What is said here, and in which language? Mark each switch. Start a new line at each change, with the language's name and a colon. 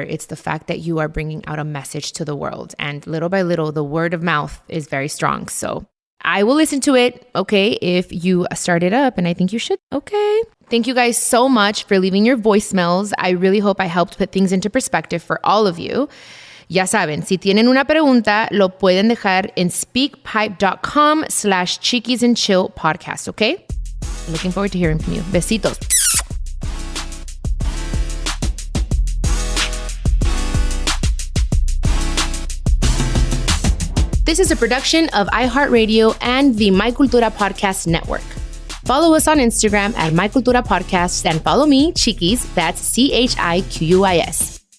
English: It's the fact that you are bringing out a message to the world. And little by little, the word of mouth is very strong. So I will listen to it, okay, if you start it up, and I think you should. Okay, Thank you guys so much for leaving your voicemails. I really hope I helped put things into perspective for all of you.
Spanish: Ya saben, si tienen una pregunta, lo pueden dejar en speakpipe.com/Chiquis and Chill podcast, okay?
English: Looking forward to hearing from you. Besitos. This is a production of iHeartRadio and the My Cultura Podcast Network. Follow us on Instagram at My Cultura Podcast and follow me, Chiquis, that's CHIQUIS.